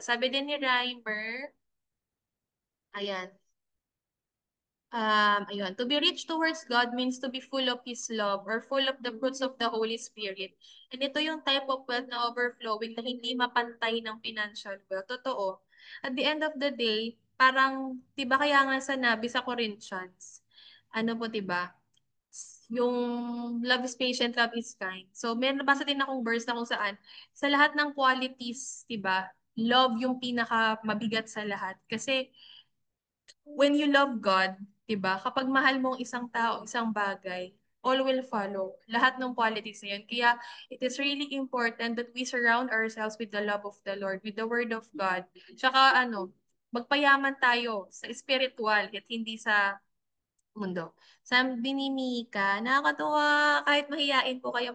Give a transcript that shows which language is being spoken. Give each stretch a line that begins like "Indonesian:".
Filipino: Sabi din ni Reimer, ayan, ayun,
English: to be rich towards God means to be full of His love or full of the fruits of the Holy Spirit.
Filipino: And ito yung type of wealth na overflowing na hindi mapantay ng financial wealth. Totoo.
English: At the end of the day,
Filipino: parang, di ba kaya nga sanabi sa Corinthians, ano po, di ba?
English: yung love is patient, love is kind.
Filipino: So, may nabasa din akong verse na kung saan, sa lahat ng qualities, di ba, love yung pinaka mabigat sa lahat. Kasi,
English: when you love God,
Filipino: di ba, kapag mahal mo ang isang tao, isang bagay,
English: all will follow.
Filipino: Lahat ng qualities na yun.
English: Kaya, it is really important that we surround ourselves with the love of the Lord, with the Word of God.
Filipino: Tsaka, magpayaman tayo sa spiritual at hindi sa mundo. Sabi ni Mika, nakakatuwa kahit mahiyain po kayo.